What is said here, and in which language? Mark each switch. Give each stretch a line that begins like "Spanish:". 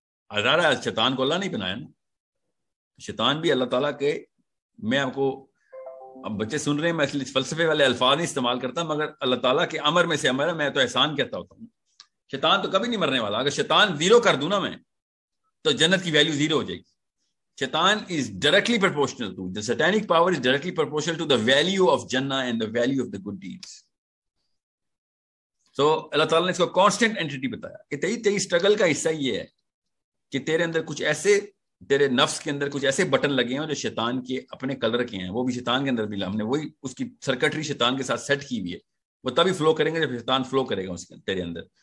Urdu: ہزارہ شیطان کو اللہ نہیں بنایا نا, شیطان بھی اللہ تعالیٰ کے, میں آپ کو اب بچے سن رہے ہیں, میں فلسفے والے الفاظ نہیں استعمال کرتا, مگر اللہ تعالیٰ کے امر میں سے امر ہے, میں تو احسان کہتا ہوتا ہوں. شیطان تو کبھی نہیں مرنے والا. اگر شیطان 0 کر دوں نا میں, تو جنت کی ویلیو 0 ہو جائے گی.
English: Shaitan is directly proportional to, the satanic power is directly proportional to the value of Jannah and the value of the good deeds.
Urdu: So Allah Ta'ala نے اس کو constant entity بتایا کہ تیری struggle کا حصہ یہ ہے کہ تیرے اندر کچھ ایسے، تیرے نفس کے اندر کچھ ایسے بٹن لگے ہیں جو شیطان کے اپنے کلر کے ہیں، وہ بھی شیطان کے اندر بھی ہم نے وہی اس کی سرکٹری شیطان کے ساتھ سیٹ کی ہوئی ہے، وہ تبھی فلو کریں گے جب شیطان فلو کرے گا اس کے تیرے اندر.